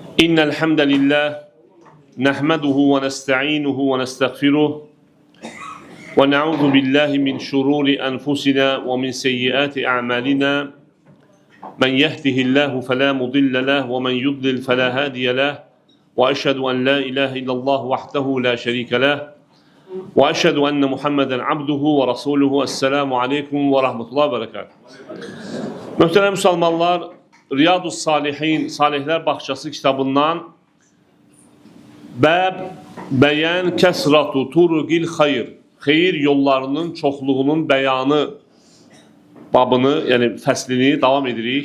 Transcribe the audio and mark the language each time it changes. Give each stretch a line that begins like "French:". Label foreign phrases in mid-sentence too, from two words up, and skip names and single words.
Arabic: إن الحمد لله نحمده ونستعينه ونستغفره ونعوذ بالله من شرور أنفسنا ومن سيئات أعمالنا من يهده الله فلا مضل له ومن يضلل فلا هادي له وأشهد أن لا إله إلا الله وحده لا شريك له وأشهد أن محمدا عبده ورسوله. السلام عليكم ورحمة الله وبركاته.
Azerbaijani: Möhtərəm Müslümanlar, Riyadus Salihin, Salihlər Bağçası kitabından
Arabic: باب بيان كثرة طرق الخير,
Azerbaijani: xeyir yollarının çoxluğunun bəyanı babını, yəni fəslini davam edirik.